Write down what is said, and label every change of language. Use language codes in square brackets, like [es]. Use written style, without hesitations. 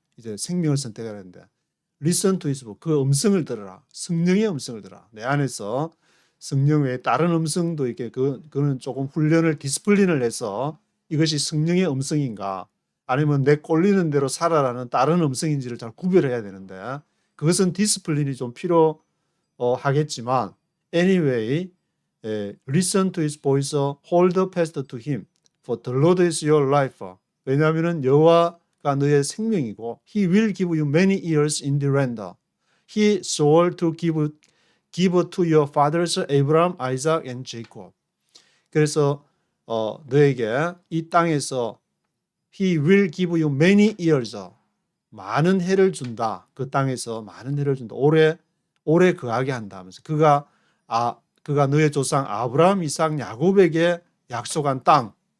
[ko] 이제 생명을 선택하는데 [en] listen to his voice. [ko] 그 음성을 들으라. 성령의 음성을 들으라. 내 안에서 성령 외에 다른 음성도 있게 그는 조금 훈련을 디스플린을 해서 이것이 성령의 음성인가 아니면 내 꼴리는 대로 살아라는 다른 음성인지를 잘 구별해야 되는데 그것은 디스플린이 좀 필요하겠지만 [en] anyway listen to his voice, hold fast to him, for the Lord is your life. [ko] 왜냐하면 여호와가 너의 생명이고 [en] He will give you many years in the land. He swore to give to your fathers Abraham, Isaac, and Jacob. [ko] 그래서 너에게 이 땅에서 [en] He will give you many years. [ko] 많은 해를 준다. 그 땅에서 많은 해를 준다. 오래 거하게 한다 하면서 그가 너의 조상 아브라함, 이삭, 야곱에게 약속한 땅.